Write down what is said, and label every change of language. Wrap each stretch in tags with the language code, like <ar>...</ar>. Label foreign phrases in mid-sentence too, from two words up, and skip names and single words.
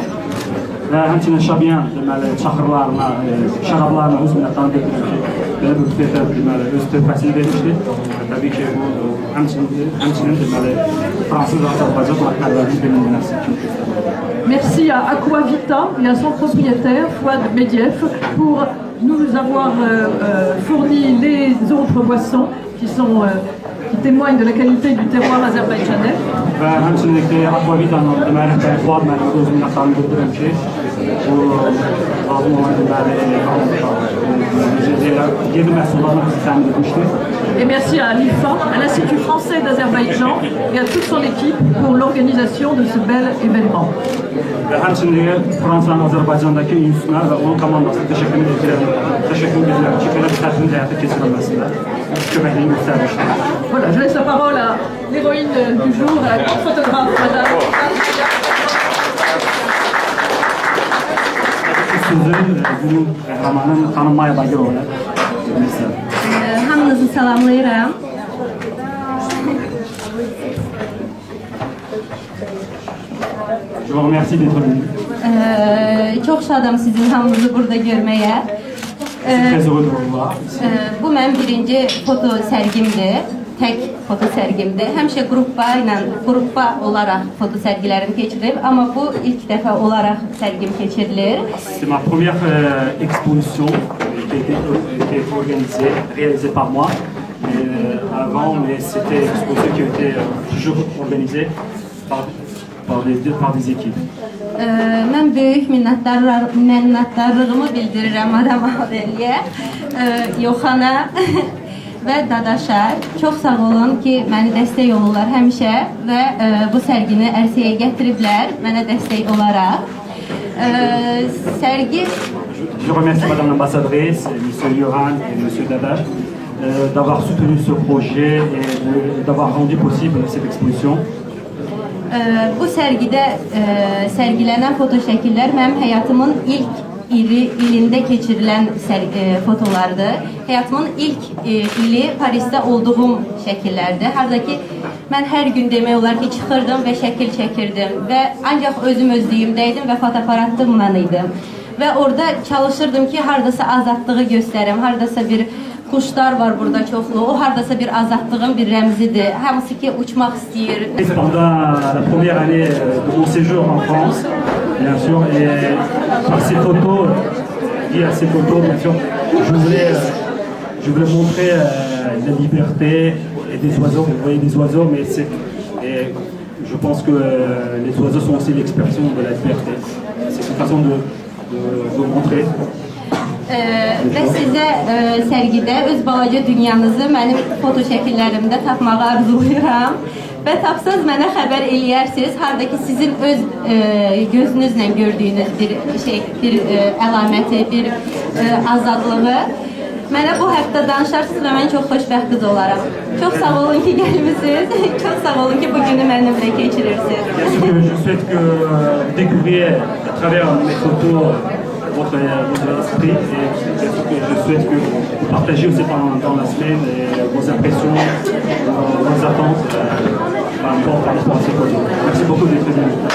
<az>Və həmçinin Şabiyan deməli çaxırlarına, şərablarına öz minnətdarlıq edirəm ki, belə bir büfetə deməli öz töhfəsini vermişdir. Təbii ki, bu həmçinin deməli Fransız və Azərbaycan partnərlərinin bilinməsi kimi göstərir.</az> <fr>Merci à Aquavita et à son propriétaire, Fouad Mediev, pour nous avoir fourni les autres boissons qui témoignent de la qualité du terroir azerbaïdjanais.</fr> <az>Və həmçinin Aquavita'nın deməli rəhbəri Fuad müəllimə öz minnətdarlığımı bildirirəm ki, bu lazım olan deməli yeni məhsullarını bizi təmin etmişdir.</az> <fr>Et merci à l'IFA, à l'Institut français d'Azerbaïdjan et à toute son équipe pour l'organisation de ce bel événement.</fr> <az>Və həmçinin Fransanın Azərbaycandakı institutuna və onun komandasına təşəkkür edirəm ki, belə bir tədbirin həyata keçirilməsində köməkliyi göstərmişdir.</az> <fr>Voilà, je laisse la parole à l'héroïne du jour, à la grande photographe, Madame.</fr> <az>Sözü günün qəhrəmanı xanım Maya Bagirova'ya vermək istəyirəm. Hamınızı salamlayıram.</az> <fr>Je vous remercie d'être venu.</fr> <az>Çok şadam sizin hamınızı burada görməyə.</az> <fr>Très heureux de vous voir.</fr> <az>Bu mənim birinci foto sərgimdir. Tək foto sərgimdir. Həmişə qrupa olaraq foto sərgilərim keçirir, amma bu ilk dəfə olaraq sərgim keçirilir.</az> <fr>C'est ma première exposition qui a été organisée, réalisée par moi. Mais c'était une exposition qui a été toujours organisée par des équipes.</fr> <az>Mən böyük minnətdarlığımı bildirirəm Madam Adeliyə, Yoxana və Dadaşa. Çox sağ olun ki, məni dəstək olurlar həmişə və bu sərgini ərsəyə gətiriblər mənə dəstək olaraq. Sərgi...</az> <fr>Je remercie Madame l'ambassadrice, M. Yohan et M. Dadash d'avoir soutenu ce projet et d'avoir rendu possible cette exposition.</fr> <az>Bu sərgidə sərgilənən foto şəkillər mənim həyatımın ilində keçirilən fotolardır. Həyatımın ilk ili Parisdə olduğum şəkillərdir. Harada ki, mən hər gün demək olar ki, çıxırdım və şəkil çəkirdim və ancaq özüm özlüyümdəydim və fotoaparatımla idim. Və orada çalışırdım ki, haradasa azadlığı göstərim, haradasa bir kuşlar var burada çoxlu, o haradasa bir azadlığın bir rəmzidir. Hamısı ki, uçmaq istəyir.</az> <fr>Pendant la première année de mon séjour en France, bien sûr, et par ces photos, liées à ces photos, bien sûr, je voulais montrer la liberté et des oiseaux. Vous voyez des oiseaux, mais et je pense que les oiseaux sont aussi l'expression de la liberté. C'est une façon de montrer.</fr> <az>Və sizə sərgidə öz balaca dünyanızı mənim foto şəkillərimdə tapmağı arzulayıram. Və tapsaz mənə xəbər eləyərsiniz, haradakı sizin öz gözünüzlə gördüyünüz bir əlaməti, bir azadlığı. Mənə bu haqda danışarsınız və mən çox xoşbəxt qız olaram. Çox sağ olun ki, gəlmisiniz. Çox sağ olun ki, bu günü mənimlə keçirirsiniz.</az> <fr>Je souhaite que vous découvriez à travers mes photos votre esprit et je souhaite que vous partagiez aussi dans la semaine vos impressions, vos attentes par rapport à ces photos. Merci beaucoup d'être venu.</fr>